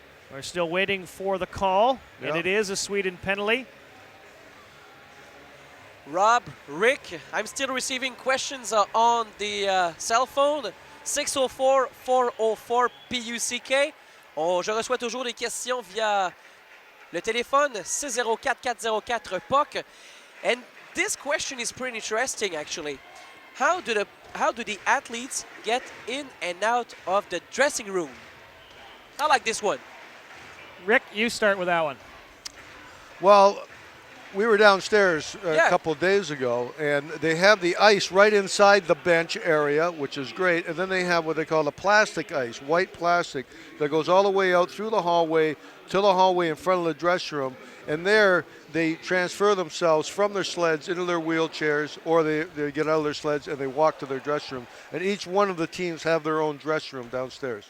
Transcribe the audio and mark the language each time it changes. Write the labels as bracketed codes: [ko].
[en] We're still waiting for the call, yep. And it is a Sweden penalty. Rob, Rick, I'm still receiving questions on the cell phone. 604-404-PUCK. [fr] Je reçois toujours des questions via le téléphone 604-404-PUCK. [en] And this question is pretty interesting, actually. How do the athletes get in and out of the dressing room? I like this one. Rick, you start with that one. Well, we were downstairs a couple of days ago, and they have the ice right inside the bench area, which is great, and then they have what they call the plastic ice, white plastic, that goes all the way out through the hallway to the hallway in front of the dressing room, and there they transfer themselves from their sleds into their wheelchairs, or they get out of their sleds and they walk to their dressing room, and each one of the teams have their own dressing room downstairs.